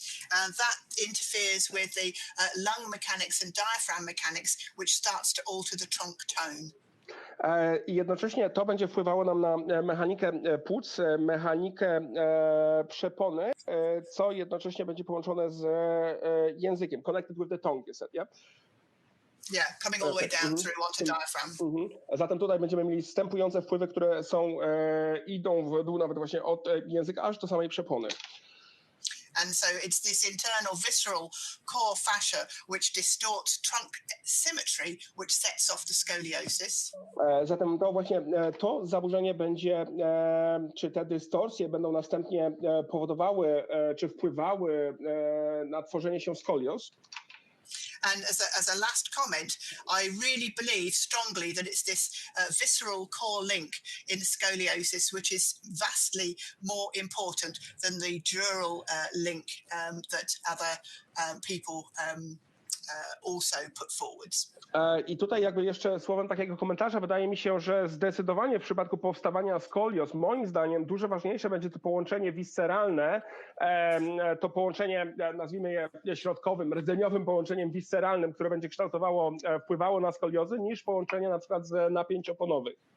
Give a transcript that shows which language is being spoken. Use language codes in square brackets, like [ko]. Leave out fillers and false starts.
[en] And that interferes with the lung mechanics and diaphragm mechanics, which starts to alter the trunk tone. [pl] I jednocześnie to będzie wpływało nam na mechanikę płuc, mechanikę przepony, co jednocześnie będzie połączone z językiem. [en] Connected with the tongue, you said, yeah? Yeah, coming all the way down through onto diaphragm. [pl] Zatem tutaj będziemy mieli wstępujące wpływy, które idą w dół nawet właśnie od języka aż do samej przepony. [en] And so it's this internal visceral core fascia which distorts trunk symmetry, which sets off the scoliosis. [pl] Zatem to właśnie to zaburzenie będzie, czy te dystorsje będą następnie powodowały, czy wpływały na tworzenie się skolios. [en] And as a last comment, I really believe strongly that it's this visceral core link in scoliosis, which is vastly more important than the dural link that other people also put forwards. [pl] I tutaj jakby jeszcze słowem takiego komentarza, wydaje mi się, że zdecydowanie w przypadku powstawania skolios, moim zdaniem dużo ważniejsze będzie to połączenie visceralne, to połączenie, nazwijmy je środkowym, rdzeniowym połączeniem visceralnym, które będzie wpływało na skoliozy, niż połączenie na przykład z napięć oponowych.